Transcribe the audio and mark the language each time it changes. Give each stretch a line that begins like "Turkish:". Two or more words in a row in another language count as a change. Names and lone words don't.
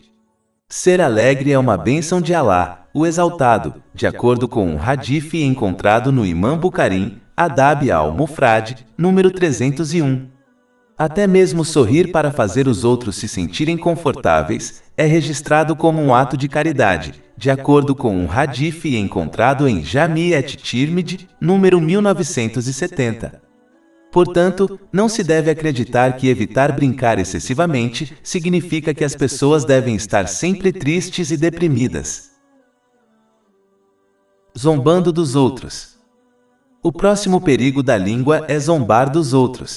Portuguese: Ser alegre é uma bênção de Alá, o Exaltado, de acordo com um hadith encontrado no Imam Bukhari, Adab al-Mufrad, número 301. Até mesmo sorrir para fazer os outros se sentirem confortáveis é registrado como um ato de caridade, de acordo com um hadith encontrado em Jami' et-Tirmidhi, número 1970. Portanto, não se deve acreditar que evitar brincar excessivamente significa que as pessoas devem estar sempre tristes e deprimidas. Zombando dos outros. O próximo perigo da língua é zombar dos outros.